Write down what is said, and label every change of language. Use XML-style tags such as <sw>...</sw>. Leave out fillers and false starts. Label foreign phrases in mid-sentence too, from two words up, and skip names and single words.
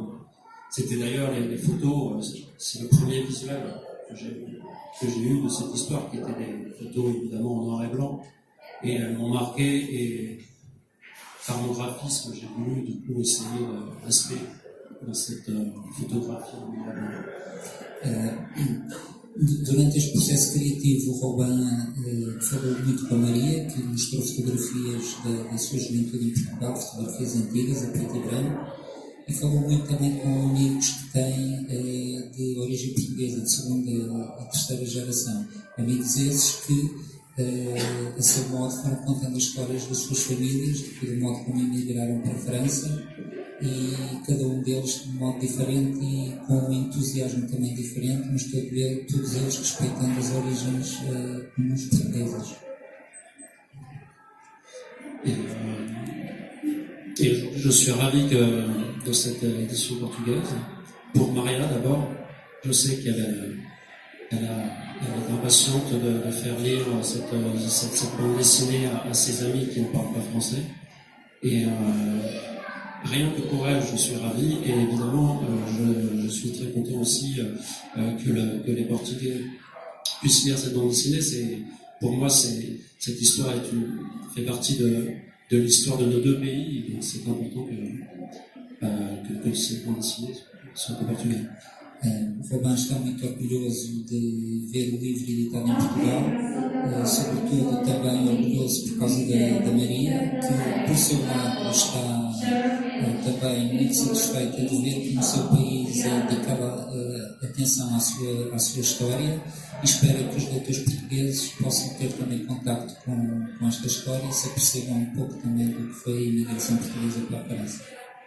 <fr>C'était d'ailleurs les photos, c'est le premier visuel que j'ai eu de cette histoire, qui étaient des photos évidemment en noir et blanc. Et elles m'ont marqué, et par mon graphisme, j'ai voulu du coup essayer d'inscrire dans cette photographie en noir et blanc.</fr> <pt>Durante este processo criativo, o Robin falou muito com a Maria, que mostrou fotografias da sua juventude em Portugal, fotografias antigas, a preto e branco, e falou muito também com amigos que têm de origem portuguesa, de segunda e terceira geração. Amigos esses que, a seu modo, foram contando as histórias das suas famílias, do modo como emigraram para a França, e cada deles de um modo diferente e com um entusiasmo também diferente, mas todos eles respeitando as origens comuns portuguesas.</pt> <fr>Et aujourd'hui, je suis ravi de cette édition portugaise. Pour Maria d'abord, je sais qu'elle est impatiente de faire lire cette bande dessinée à ses amis qui ne parlent pas français. Et rien que pour elle, je suis ravi, et évidemment, je suis très content aussi que les Portugais puissent lire cette bande dessinée. Pour moi, cette histoire fait partie de l'histoire de nos deux pays, donc c'est important que cette bande dessinée soit en portugais.</fr> <pt>Robin está muito orgulhoso de ver o livro editado em Portugal, sobretudo também orgulhoso por causa da Maria, que por seu lado está também muito satisfeita de ver que no seu país é dedicada atenção à sua história, e espera que os leitores portugueses possam ter também contacto com esta história e se apercebam um pouco também do que foi a imigração portuguesa para a França.</pt>